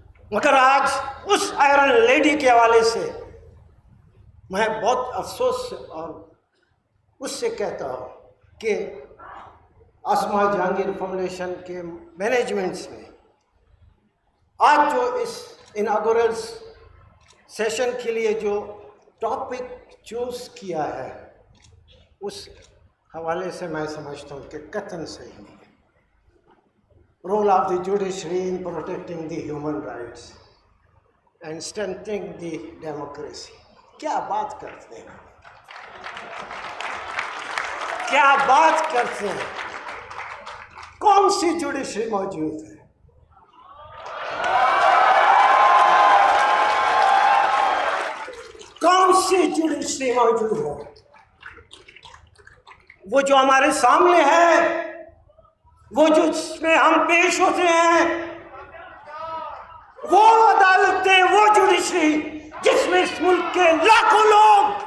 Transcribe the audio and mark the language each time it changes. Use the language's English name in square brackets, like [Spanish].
[Urdu] مگر آج اس iron lady کے حوالے سے میں بہت افسوس اور اس سے کہتا ہوں کہ عاصمہ جہانگیر فاؤنڈیشن کے مینجمنٹس نے آج جو اس اناگورل سیشن کے لیے جو ٹاپک چوز کیا ہے, اس حوالے سے میں سمجھتا ہوں کہ قطعاً صحیح نہیں. [English] Role of the judiciary in protecting the human rights and strengthening the democracy. [Urdu] کیا بات کرتے ہیں, کیا بات کرتے ہیں. کون سی جوڈیشری موجود ہے؟ کون سی جوڈیشری موجود ہے؟ وہ جو ہمارے سامنے ہے, وہ جو جس میں ہم پیش ہوتے ہیں, وہ عدالتیں, وہ جوڈیشری جس میں اس ملک کے لاکھوں لوگ